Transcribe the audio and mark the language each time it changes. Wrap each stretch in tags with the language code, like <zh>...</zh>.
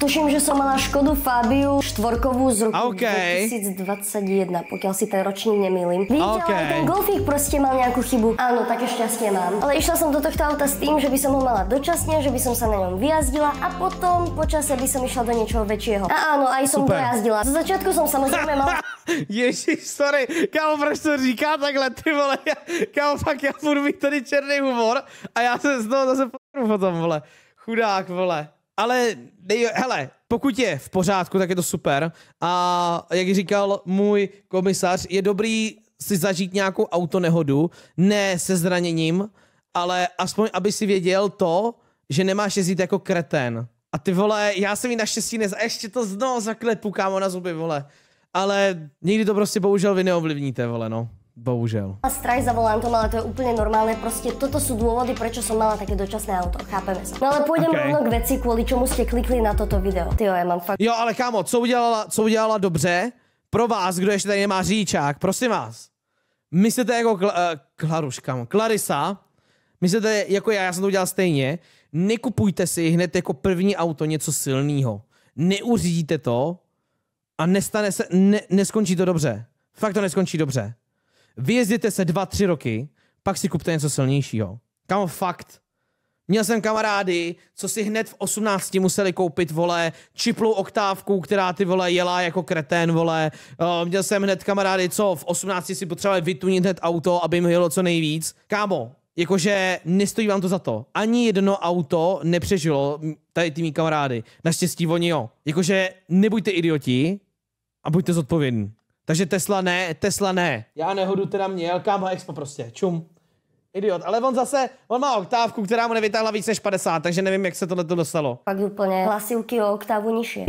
<sk>Tuším, že som mala Škodu Fabiu 4-kovú z roku 2021, pokiaľ si ten ročník nemýlim. Vidíte, ale ten Golfík proste mal nejakú chybu. Áno, také šťastie mám. Ale išla som do tohto auta s tým, že by som ho mala dočasne, že by som sa na ňom vyjazdila a potom počase by som išla do niečoho väčšieho. A áno, aj som dojazdila. Zo začiatku som samozrejme mala...</sk> <cs>Ježiš, sorry, kámo, proč to říká takhle, ty vole, kámo, fakt já budu mít tady černý humor a já se z toho zase p***nu potom, vole, chudák, vole. Ale, hele, pokud je v pořádku, tak je to super a jak říkal můj komisař, je dobrý si zažít nějakou autonehodu, ne se zraněním, ale aspoň, aby si věděl to, že nemáš jezdit jako kretén. A ty vole, já jsem jí naštěstí ještě to znovu zaklepu, kámo, na zuby, vole. Ale nikdy to prostě bohužel vy neovlivníte, vole, no. Bohužel.</cs> <sk>Strach za volantom, ale to je úplne normálne. Proste toto sú dôvody, prečo som mala také dočasné auto. Chápeme sa. No ale pôjdem rovno k veci, kvôli čomu ste klikli na toto video. Tyjo, ja mám fakt...</sk> <cs>Jo, ale kámo, co udělala dobře? Pro vás, kdo ještě tady nemá řidičák, prosím vás. Myslíte jako Klaruš, kámo, Clarisa, myslíte jako já jsem to udělal stejně, nekupujte si hned jako první auto něco silného. Neuřídíte to a neskončí to dobře. Fakt to neskončí dobře. Vyjezděte se 2-3 roky, pak si kupte něco silnějšího. Kámo, fakt. Měl jsem kamarády, co si hned v 18 museli koupit, vole, čiplou oktávku, která ty vole jela jako kretén, vole. Měl jsem hned kamarády, co v 18 si potřebovali vytunit hned auto, aby jim jelo co nejvíc. Kámo, jakože nestojí vám to za to. Ani jedno auto nepřežilo tady ty mý kamarády. Naštěstí oni jo. Jakože nebuďte idioti a buďte zodpovědní. Takže Tesla ne. Já nehodu teda měl, kámo, Expo prostě, čum. Idiot, ale on má oktávku, která mu nevytáhla víc než 50, takže nevím, jak se tohleto dostalo.</cs> <sk>Fakt úplne hlasivky o oktávu nižšie.</sk>